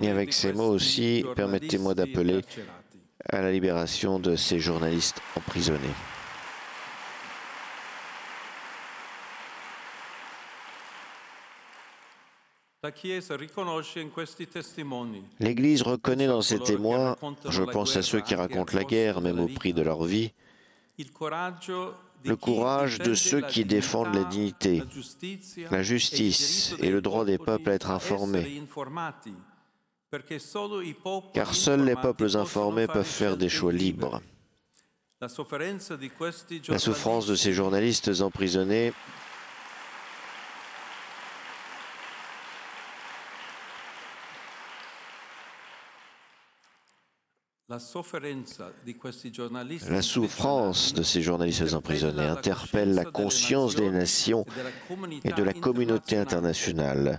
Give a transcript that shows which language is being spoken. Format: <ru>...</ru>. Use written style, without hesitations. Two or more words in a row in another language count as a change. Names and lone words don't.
<fr>Et avec</fr> <it>di</it> <fr>ces mots</fr> <it>questi</it> <fr>aussi, permettez-moi</fr> <it>giornalisti</it> <fr>d'appeler</fr> <it>incarcerati.</it> <fr>à la libération de ces journalistes emprisonnés.</fr> <it>La Chiesa riconosce in questi testimoni</it> <fr>L'Église reconnaît dans ces</fr> <it>coloro che</it> <fr>témoins,</fr> <it>raccontano</it> <fr>je</fr> <it>la</it> <fr>pense à ceux</fr> <it>guerra</it> <fr>qui</fr> <it>anche al</it> <fr>racontent la</fr> <it>costo</it> <fr>guerre, même</fr> <it>della</it> <fr>au prix de</fr> <it>vita,</it> <fr>leur vie,</fr> <it>il coraggio di</it> <fr>le</fr> <it>chi</it> <fr>courage de</fr> <it>difende</it> <fr>ceux</fr> <it>la</it> <fr>qui défendent la</fr> <it>dignità,</it> <fr>dignité,</fr> <it>la giustizia</it> <fr>la</fr> <it>e il</it> <fr>justice</fr> <it>diritto</it> <fr>et</fr> <it>dei</it> <fr>le droit des peuples à</fr> <it>popoli</it> <fr>être</fr> <it>a essere</it> <fr>informés,</fr> <it>informati, perché solo i</it> <fr>car</fr> <it>popoli</it> <fr>seuls les</fr> <it>informati</it> <fr>peuples</fr> <it>possono</it> <fr>informés</fr> <it>fare</it> <fr>peuvent faire des</fr> <it>scelte</it> <fr>choix</fr> <it>libere.</it> <fr>libres.</fr> <it>La sofferenza di questi</it> <fr>La souffrance de ces</fr> <it>giornalisti</it> <fr>journalistes emprisonnés La souffrance de ces journalistes emprisonnés interpelle la conscience des nations et de la communauté internationale.</fr>